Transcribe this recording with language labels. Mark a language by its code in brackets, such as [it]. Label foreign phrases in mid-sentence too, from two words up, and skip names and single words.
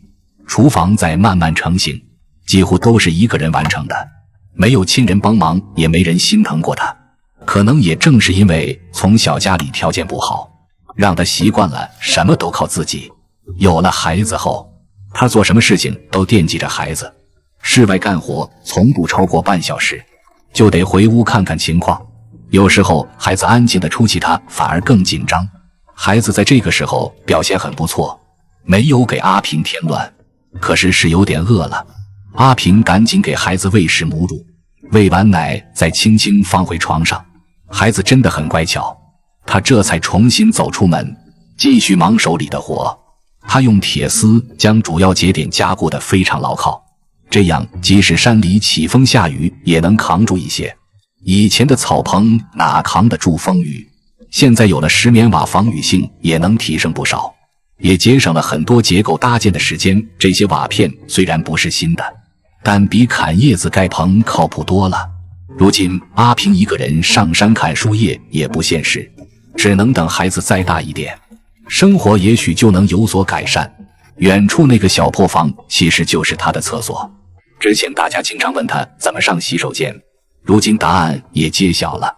[zh] 廚房在慢慢成型，幾乎都是一個人完成的，沒有親人幫忙，也沒人心疼過他。可能也正是因為從小家裡條件不好，讓他習慣了什麼都靠自己。有了孩子後，他做什麼事情都惦記着孩子，室外幹活從不超過半小時，就得回屋看看情況。有時候孩子安靜地出氣，他反而更緊張。孩子在這個時候表現很不錯，沒有給阿平添亂，可是有點餓了。阿平趕緊給孩子餵食母乳，餵完奶再輕輕放回床上。孩子真的很乖巧，他這才重新走出門，繼續忙手裡的活。他用鐵絲將主要節點加固得非常牢靠，這樣即使山裡起風下雨也能扛住一些。以前的草棚哪扛得住風雨，現在有了石棉瓦，防雨性也能提升不少，也節省了很多結構搭建的時間。這些瓦片雖然不是新的，但比砍葉子蓋棚靠譜多了。如今阿平一個人上山砍樹葉也不現實，只能等孩子再大一點，生活也許就能有所改善。遠處那個小破房其實就是他的廁所。之前大家經常問他怎麼上洗手間，如今答案也揭曉了。